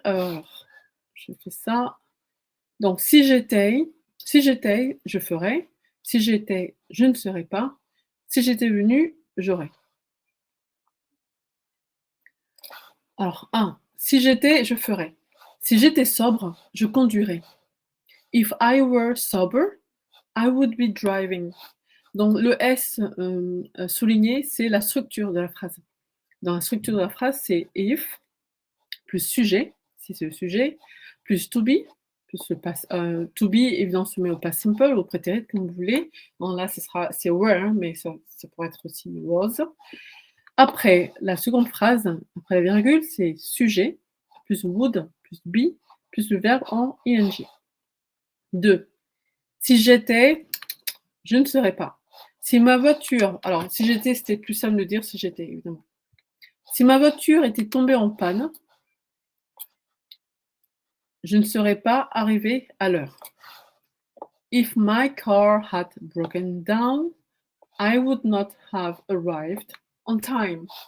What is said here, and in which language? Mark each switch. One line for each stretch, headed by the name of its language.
French: Je fais ça. Donc, si j'étais, je ferais. Si j'étais, je ne serais pas. Si j'étais venu, j'aurais. Alors, 1. Si j'étais, je ferais. Si j'étais sobre, je conduirais.
English: If I were sober, I would be driving.
French: Donc le S souligné, c'est la structure de la phrase. Dans la structure de la phrase, c'est if plus sujet, si c'est le sujet, plus to be, plus le to be, évidemment, se met au past simple, au prétérit, comme vous voulez. Bon, là, c'est were, hein, mais ça pourrait être aussi was. Après, la seconde phrase, après la virgule, c'est sujet, plus would, plus be, plus le verbe en ing. 2. Si j'étais, je ne serais pas. Si ma voiture, alors si j'étais, c'était plus simple de dire si j'étais, évidemment. Si ma voiture était tombée en panne, je ne serais pas arrivé à l'heure.
English: If my car had broken down, I would not have arrived on time.